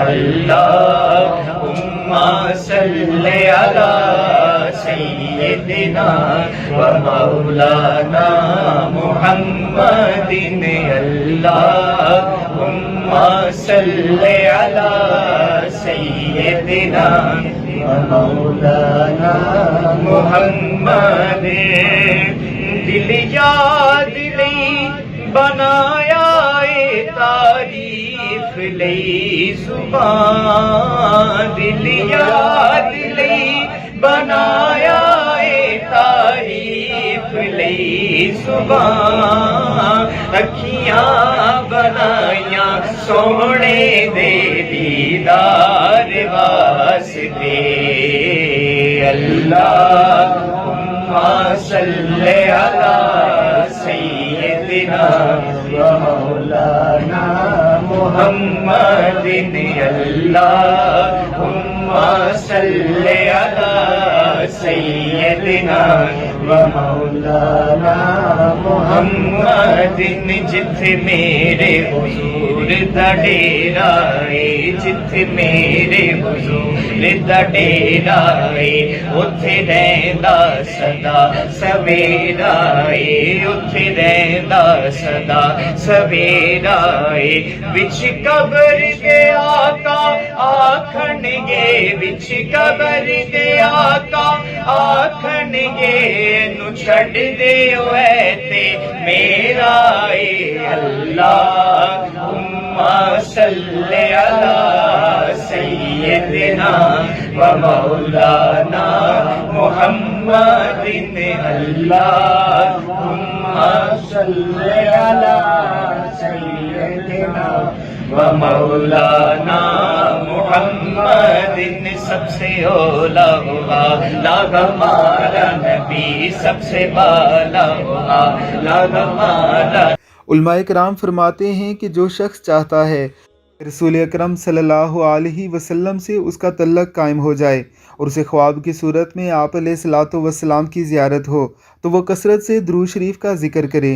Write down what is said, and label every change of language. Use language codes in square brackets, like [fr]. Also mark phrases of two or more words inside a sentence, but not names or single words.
[ar] اللهم صل على سيدنا ومولانا محمد۔ اللهم صل على سيدنا ومولانا محمد۔ [pa] دل یاد لئی بنایا اے تعریف لئی زبان، دل یاد لئی بنایا اے تعریف لئی زبان، اکھیاں بنائیاں سونے دے دیدار واسطے۔ [ar] اللہم صل علی سیدنا ومولانا محمد۔ اللہم صل علی سیدنا ومولانا محمد۔ [pa] جتھے میرے حضور دا ڈیرا اے، جتھے میرے حضور دا ڈیرا اے، اتھے رہندا سدا سویرا اے، اتھے رہندا سدا سویرا اے۔ وچ قبر دے آقا آکھن گے، وچ قبر دے آقا آکھن گے، نو چھڈ دیو اے تے میرا اے۔ [ar] اللہم صل علی سیدنا ومولانا محمد۔ اللہم صل علی سیدنا ومولانا محمد۔ [ur] سب سے اولا ہوا لاگ ہمارا نبی، سب سے بالا ہوا لاگ ہمارا۔ علماء کرام فرماتے ہیں کہ جو شخص چاہتا ہے رسول اکرم [ar] صلی اللہ علیہ وسلم [ur] سے اس کا تعلق قائم ہو جائے اور اسے خواب کی صورت میں آپ [ar] علیہ الصلوۃ والسلام [ur] کی زیارت ہو تو وہ کثرت سے درود شریف کا ذکر کرے۔